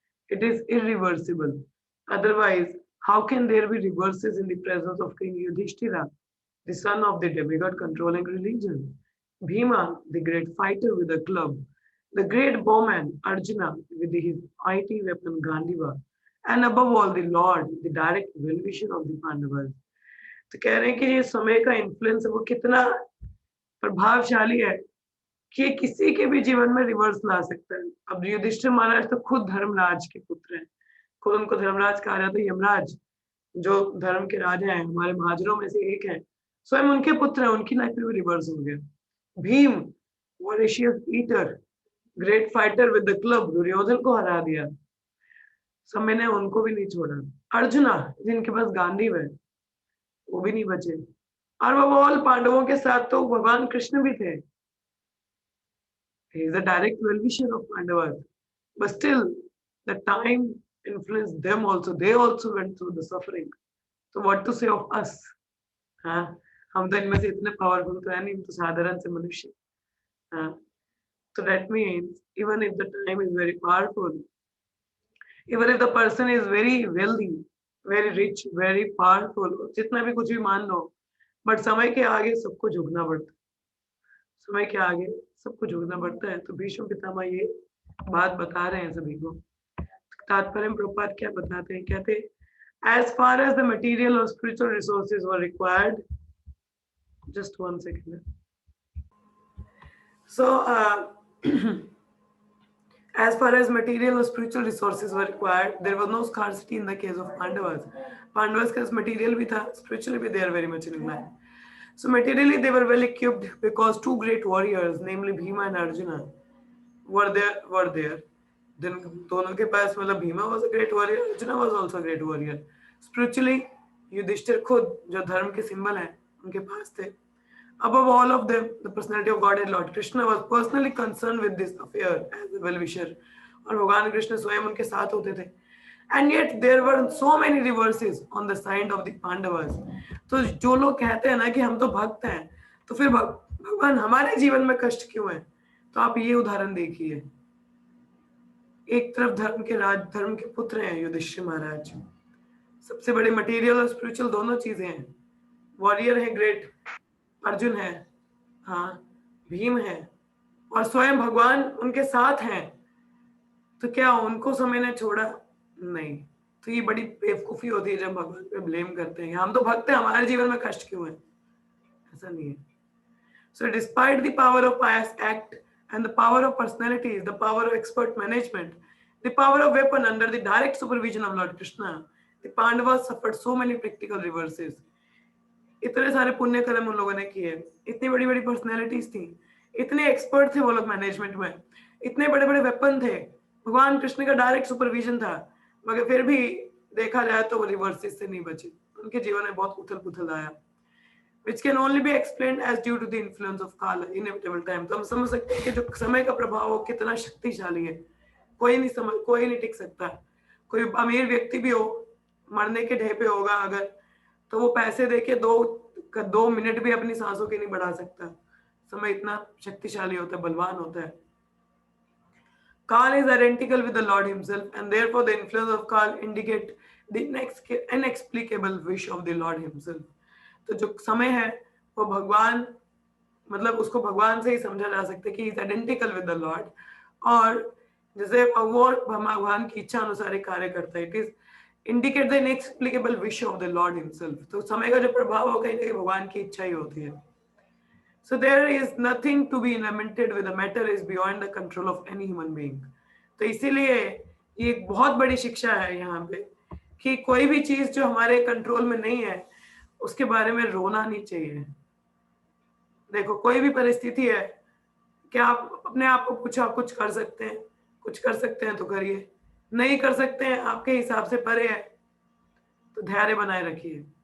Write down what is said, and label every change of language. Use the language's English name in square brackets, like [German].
[English] It is irreversible. Otherwise, how can there be reverses in the presence of King Yudhishthira, the son of the demigod controlling religion? Bhima, the great fighter with a club, the great bowman Arjuna with his mighty weapon Gandiva, and above all the Lord, the direct well-wisher of the Pandavas. [Hindi] तो कह रहे हैं कि ये समय का influence वो कितना प्रभावशाली है कि किसी के भी जीवन में रिवर्स ला सकता है। अब युधिष्ठिर महाराज तो खुद धर्मराज के पुत्र हैं, खुद उनको धर्मराज कहा जाता है। यमराज जो धर्म के राजा हैं, हमारे महाजरों में से एक है, स्वयं उनके पुत्र हैं, उनकी लाइफ में भी रिवर्स हो गया। Bhim, voracious eater, great fighter with the club, Duryodhan को हरा दिया, समय ने उनको भी नहीं छोड़ा। अर्जुना, जिनके पास गांडीव है, वो भी नहीं बचे। और वो ऑल पांडवों के साथ तो भगवान कृष्ण भी थे। [English] He is a direct well-wisher of Pandavas, but still the time influenced them also. They also went through the suffering. So what to say of us? [Hindi] हाँ, हम तो इनमें से इतने powerful तो है नहीं, हम तो साधारण से मनुष्य। [English] हाँ, so that means even if the time is very powerful, even if the person is very wealthy, very rich, very powerful, [Hindi] जितना भी कुछ भी मान लो, बट समय के आगे सबको झुकना पड़ता है। समय के आगे सबको झुकना पड़ता है। तो भीष्म पितामह ये बात बता रहे हैं सभी को। तात्पर्य में प्रभुपाद क्या बताते हैं? कहते हैं, [English] as far as the material or spiritual resources were required, just 1 second. So as far as material or spiritual resources were required, there was no scarcity in the case of Pandavas. Pandavas के material भी था, spiritually भी they are very much in line. So materially they were well equipped because two great warriors, namely Bhima and Arjuna, were there. Then [Hindi] दोनों के पास मतलब [English] Bhima was a great warrior, Arjuna was also a great warrior. [Hindi] Spiritually, Yudhishthir खुद जो धर्म के symbol हैं, उनके पास थे. [English] Above all of them, the personality of Godhead Lord Krishna was personally concerned with this affair as a well-wisher. [Hindi] और भगवान कृष्ण स्वयं उनके साथ होते थे. [English] and yet there were so many reverses on the side of the Pandavas. [Hindi] तो जो लोग कहते हैं ना कि हम तो भक्त हैं, तो फिर भगवान हमारे जीवन में कष्ट क्यों है? तो आप ये उदाहरण देखिए, एक तरफ धर्म के राज, धर्म के पुत्र हैं युधिष्ठिर महाराज, सबसे बड़े मटेरियल और स्पिरिचुअल दोनों चीजें हैं, वॉरियर है ग्रेट, अर्जुन है, हाँ भीम है, और स्वयं भगवान उनके साथ हैं, तो क्या उनको समय ने छोड़ा? नहीं। तो ये बड़ी बेवकूफी होती है जब भगवान पे ब्लेम करते हैं, हम तो भक्त हैं, हमारे जीवन में कष्ट क्यों है? ऐसा नहीं है। [English] So despite the power of pious act and the power of personalities, the power of expert management, the power of weapon under the direct supervision of Lord Krishna, the Pandavas suffered so many practical reverses. [Hindi] इतने सारे पुण्य कर्म उन लोगों ने किए, इतनी बड़ी बड़ी पर्सनैलिटीज थी, इतने एक्सपर्ट थे वो लोग मैनेजमेंट में, इतने बड़े बड़े वेपन थे, भगवान कृष्ण का डायरेक्ट सुपरविजन था, मगर फिर भी देखा जाए तो वो रिवर्सेस से नहीं बचे, उनके जीवन में बहुत उथल पुथल आया, [English] which can only be explained as due to the influence of Kala, inevitable time. [Hindi] तो हम समझ सकते हैं कि जो समय का प्रभाव हो कितना शक्तिशाली है, कोई नहीं टिक सकता। कोई अमीर व्यक्ति भी हो, मरने के ढेर पे होगा अगर, तो वो पैसे देके दो मिनट भी अपनी सांसों की नहीं बढ़ा सकता। समय इतना शक्तिशाली होता है, बलवान होता है। [English] Kal is identical with the Lord himself, and therefore the influence of Kal indicate the inexplicable wish of the Lord himself. [Hindi] तो जो समय है वो भगवान, मतलब उसको भगवान से ही समझा जा सकता है कि [English] is identical with the Lord, [Hindi] और जैसे वो भगवान की इच्छा अनुसार ही कार्य करता है। [English] It is indicate the inexplicable wish of the Lord himself. [Hindi] तो समय का जो प्रभाव हो, कहीं ना कहीं भगवान की इच्छा ही होती है। [English] So there is nothing to be lamented with, the matter is beyond the control of any human being. [Hindi] तो इसीलिए ये एक बहुत बड़ी शिक्षा है यहाँ पे कि कोई भी चीज जो हमारे कंट्रोल में नहीं है उसके बारे में रोना नहीं चाहिए। देखो कोई भी परिस्थिति है, क्या आप अपने आप को कुछ आप कुछ कर सकते हैं? कुछ कर सकते हैं तो करिए, नहीं कर सकते हैं आपके हिसाब से परे है तो धैर्य बनाए रखिए।